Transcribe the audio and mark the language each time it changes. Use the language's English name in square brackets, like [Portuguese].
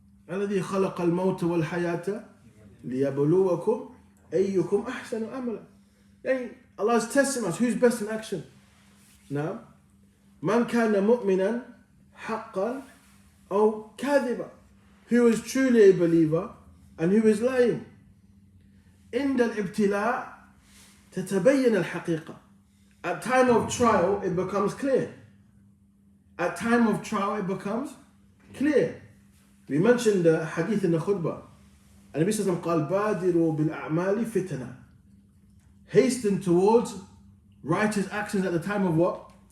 [Arabic] الذي خلق الموت والحياة لِيَبْلُوَكُمْ أَيُّكُمْ أَحْسَنُ عَمَلًا. [English] Yani, Allah is testing us. Who's best in action? Now, [Arabic] Man kana mu'minan haqqan aw kadhiba. [English] Who is truly a believer and who is lying. [Arabic] عند الابتلاء تتبين الحقيقة. [English] At time of trial, it becomes clear. At time of trial, it becomes clear. We mentioned the hadith in the khutbah. And Nabi Sallallahu Alaihi Wasallam [Arabic] قال بادروا بالأعمال فتنة. [English] Hasten towards righteous actions at the time of what?